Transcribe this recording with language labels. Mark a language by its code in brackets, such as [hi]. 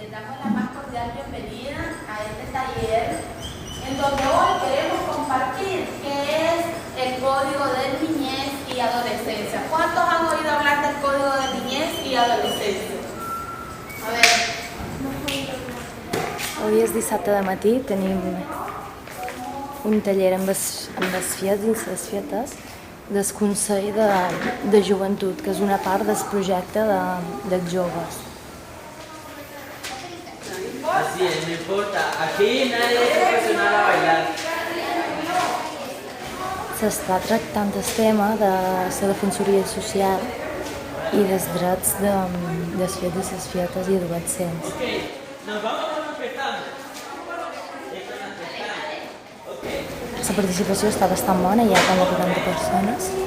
[es] La más cordial bienvenida a este taller, en donde hoy queremos compartir qué es el Código de Niñez y Adolescencia. ¿Cuántos han oído hablar del Código de Niñez y Adolescencia? A ver. [ca] Avui és dissabte de matí, tenim un taller amb els fiets i les fietes del Consell de Joventut, que és una part del projecte dels joves. [es] Así es, no importa. Aquí nadie es profesional a bailar. [ca] S'està tractant el tema de la defensoria social i dels drets dels fiets i les fietes i adolescents. La participació està bastant bona, hi ha com 40 persones.